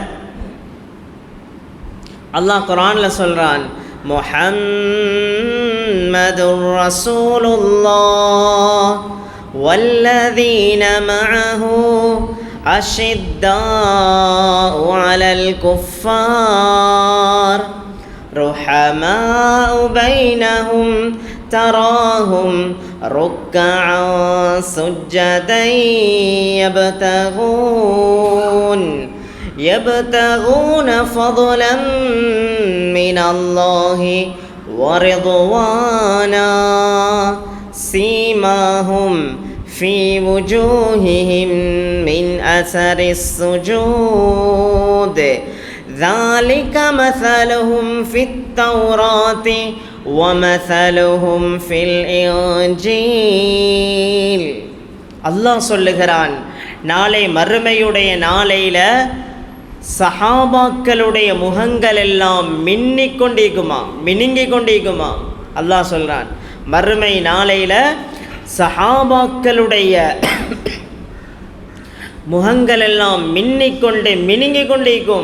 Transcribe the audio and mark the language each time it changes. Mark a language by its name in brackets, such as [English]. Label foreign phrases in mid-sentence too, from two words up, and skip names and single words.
[Tamil] அல்லாஹ் குர்ஆனில் சொல்கிறான், [Arabic] محمد رسول الله والذين معه أشداء على الكفار رحماء بينهم تراهم ركعا سجدا يبتغون فضلا من الله ورضوانا سيماهم في وجوههم من أثر السجود ذلك مثلهم في التوراة ومثلهم في الإنجيل. [Tamil] அல்லாஹ் சொல்லுகிறான், நாளை மறுமையுடைய நாளையில் சஹாபாக்களுடைய முகங்கள் எல்லாம் மின்னிக் கொண்டிருக்குமா. அல்லாஹ் சொல்கிறான், மறுமை நாளையில் சஹாபாக்களுடைய முகங்கள் எல்லாம் மினுங்கிக் கொண்டிருக்கும்.